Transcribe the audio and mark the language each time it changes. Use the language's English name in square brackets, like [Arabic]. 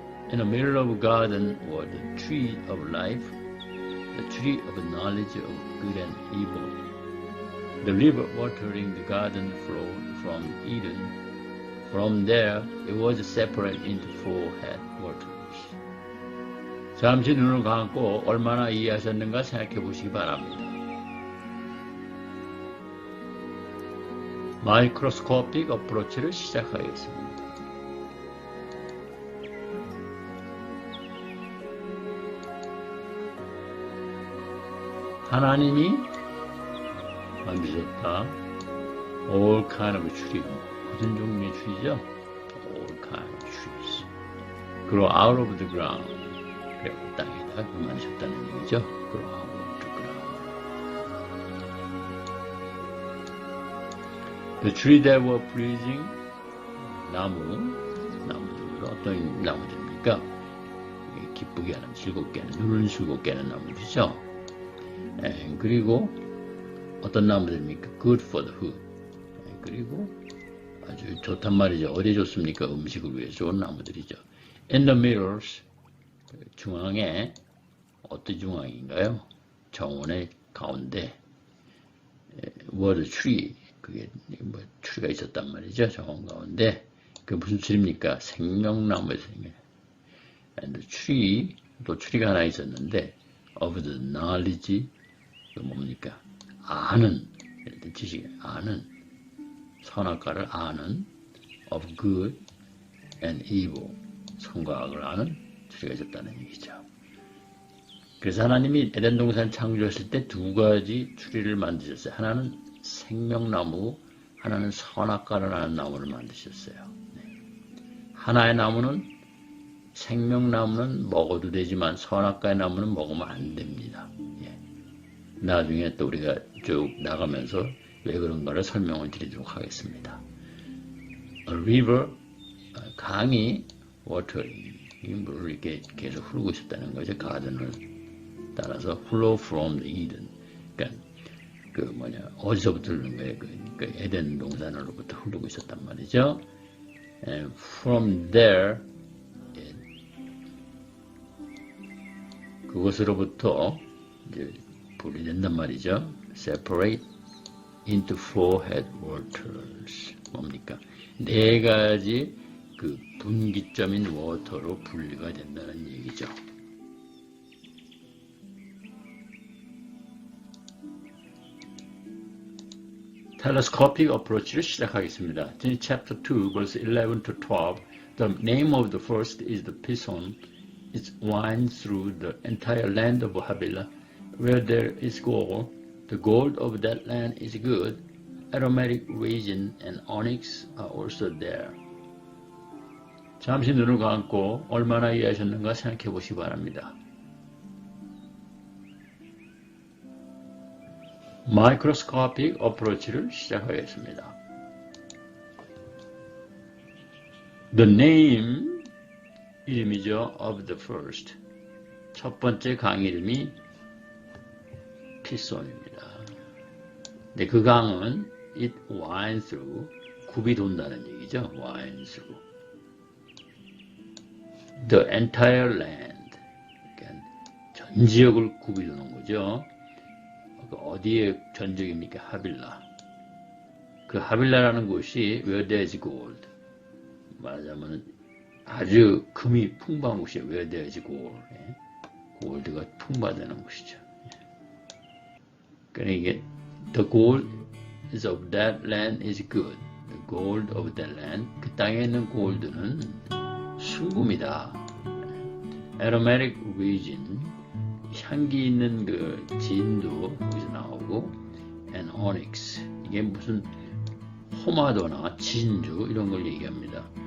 [English] In the middle of the garden was the tree of life, the tree of knowledge of good and evil. The river watering the garden flowed from Eden. From there it was separated into 4 headwaters. [Korean] 잠시 눈을 감고 얼마나 이해하셨는가 생각해 보시기 바랍니다. 마이크로스코픽 어프로치를 시작하겠습니다. 하나님이 만드셨다. [English] All kind of tree. [Korean] 무슨 종류의 [English] tree [Korean] 죠? [English] All kind of trees. Grow out of the ground. [Korean] 그리고 땅에다 만드셨다는 얘기죠. [English] Grow out of the ground. The tree that were pleasing. [Korean] 나무들 어떤 나무들입니까? 기쁘게 하는, 즐겁게 하는, 눈을 즐겁게 하는 나무들이죠. 그리고 어떤 나무들입니까? [English] Good for the food. [Korean] 그리고 아주 좋단 말이죠. 어디에 좋습니까? 음식을 위해 좋은 나무들이죠. [English] In the mirrors, [Korean] 중앙에, 어떤 중앙인가요? 정원의 가운데 [English] was a tree. [Korean] 그게 뭐 트리가 있었단 말이죠. 정원 가운데. 그 무슨 트리입니까? 생명나무의 생명. [English] And the tree, [Korean] 또 트리가 하나 있었는데 [English] of the knowledge, [Korean] 그 뭡니까? 아는, 지식, 아는, 선악과를 아는 [English] of good and evil, [Korean] 선과 악을 아는 트리가 있었다는 얘기죠. 그래서 하나님이 에덴 동산 창조했을 때 두 가지 트리를 만드셨어요. 하나는 생명나무, 하나는 선악과를 아는 나무를 만드셨어요. 하나의 나무는, 생명나무는 먹어도 되지만 선악과의 나무는 먹으면 안 됩니다. 나중에 또 우리가 쭉 나가면서 왜 그런가를 설명을 드리도록 하겠습니다. [English] A river, [Korean] 강이, water, 물을 이렇게 계속 흐르고 있었다는 거죠. 가든을 따라서 [English] flow from the Eden. [Korean] 그러니까 어디서부터 흐르는 거예요? 그 에덴 동산으로부터 흐르고 있었단 말이죠. [English] And from there, [Korean] 그것으로부터 이제 분리된단 말이죠. [English] Separate into four headwaters. [Korean] 뭡니까? 네 가지 그 분기점인 워터로 분리가 된다는 얘기죠. Telescopic approach를 시작하겠습니다. [English] In chapter 2, verse 11 to 12, the name of the first is the Pison. It winds through the entire land of Havilah, where there is gold. The gold of that land is good. Aromatic resin and onyx are also there. [Korean] 잠시 눈을 감고 얼마나 이해하셨는가 생각해 보시기 바랍니다. Microscopic approach를 시작하겠습니다. [English] The name, [Korean] 이름이죠, [English] of the first. [Korean] 첫 번째 강 이름이 피손입니다. 근데 그 강은 [English] it winds through, [Korean] 굽이 돈다는 얘기죠. [English] winds through the entire land. [Korean] 그러니까 전 지역을 굽이 도는 거죠. 어디에 전 지역입니까? 하빌라. 그 하빌라라는 곳이 where there is gold. 말하자면 아주 금이 풍부한 곳이에요. [English] where there is gold. [Korean] 골드가 풍부하다는 곳이죠. 그러니까 이게 [English] the gold is of that land is good. The gold of that land. [Korean] 그 땅에 있는 골드는 순금이다. [English] Aromatic resin. [Korean] 향기 있는 그 진도 거기서 나오고, [English] and onyx. [Korean] 이게 무슨 호마도나 진주 이런 걸 얘기합니다.